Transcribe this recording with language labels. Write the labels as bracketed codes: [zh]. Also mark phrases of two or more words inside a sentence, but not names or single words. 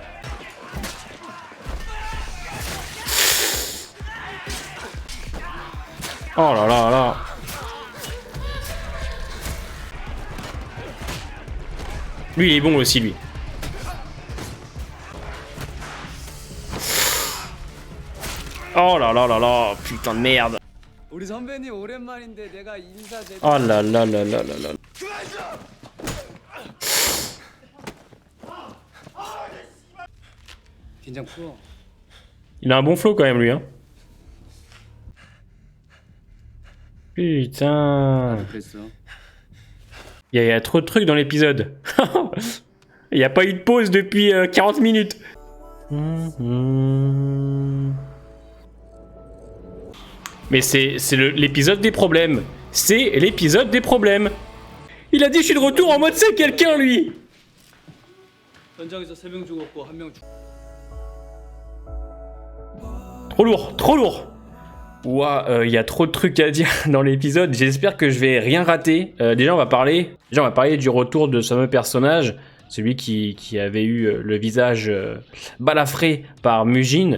[fr] Oh là là là. Lui, il est bon aussi, lui. Oh là là là là, putain de merde. [ko] 우리 선배님 오랜만인데 내가 인사드려. [fr] Oh là là là là là là. [ko] 긴장 풀어. [fr] Il a un bon flow quand même, lui, hein. Putain. [ko] 그랬어. [fr] Il y a trop de trucs dans l'épisode. Il n'y a pas eu de pause depuis 40 minutes. Mais c'est l'épisode des problèmes. C'est l'épisode des problèmes. Il a dit je suis de retour en mode c'est quelqu'un lui. [ko] 현장에서 3명 죽었고 1명 [fr] Trop lourd, trop lourd. Ouah, il y a trop de trucs à dire dans l'épisode. J'espère que je vais rien rater. Déjà on va parler du retour de ce fameux personnage, celui qui avait eu le visage balafré par Mujin.